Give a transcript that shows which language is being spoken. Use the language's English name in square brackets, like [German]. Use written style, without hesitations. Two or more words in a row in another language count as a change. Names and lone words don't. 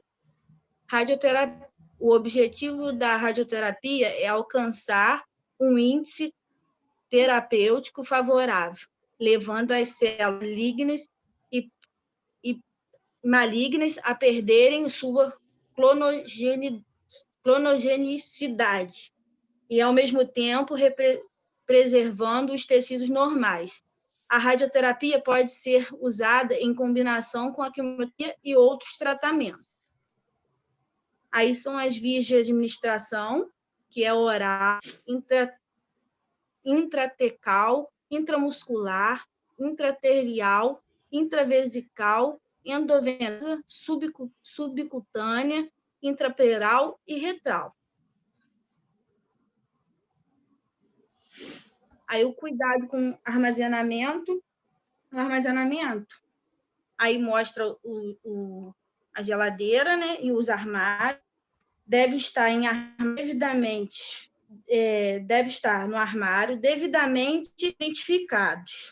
[Portuguese] Radioterapia, o objetivo da radioterapia é alcançar um índice terapêutico favorável, levando as células malignas e malignas a perderem sua clonogenicidade e, ao mesmo tempo, preservando os tecidos normais. A radioterapia pode ser usada em combinação com a quimioterapia e outros tratamentos. Aí são as vias de administração, que é oral, intratecal, intramuscular, intraarterial, intravesical, endovenosa, subcutânea, intrapleural e retral. Aí o cuidado com armazenamento. O armazenamento, aí mostra a geladeira, né, e os armários. Deve estar no armário devidamente identificados.